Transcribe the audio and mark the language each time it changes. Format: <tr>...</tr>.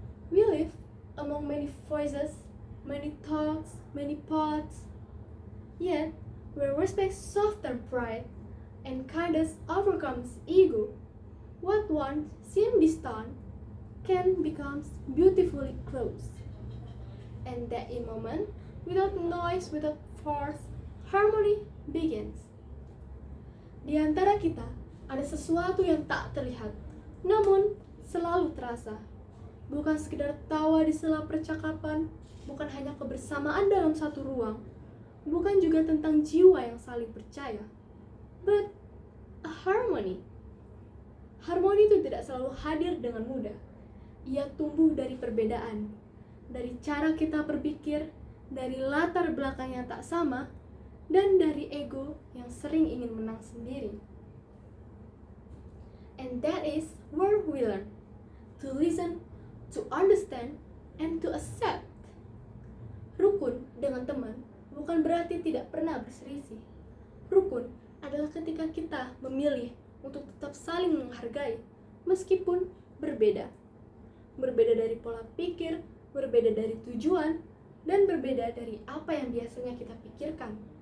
<en>We live among many voices, many thoughts, many paths, yet where respect softens pride and kindness overcomes ego, what once seemed distant can become beautifully close. And that in moment, without noise, without force, harmony begins.</en> <id>Di antara kita ada sesuatu yang tak terlihat, namun selalu terasa. Bukan sekedar tawa di sela percakapan, bukan hanya kebersamaan dalam satu ruang, bukan juga tentang jiwa yang saling percaya,</id> <en>but a harmony.</en> <id>Harmoni itu tidak selalu hadir dengan mudah. Ia tumbuh dari perbedaan, dari cara kita berpikir, dari latar belakang yang tak sama, dan dari ego yang sering ingin menang sendiri.</id> <en>And that is where we learn to listen, to understand, and to accept.</en> <id>Rukun dengan teman bukan berarti tidak pernah berselisih. Rukun adalah ketika kita memilih untuk tetap saling menghargai meskipun berbeda. Berbeda dari pola pikir, berbeda dari tujuan, dan berbeda dari apa yang biasanya kita pikirkan.</id>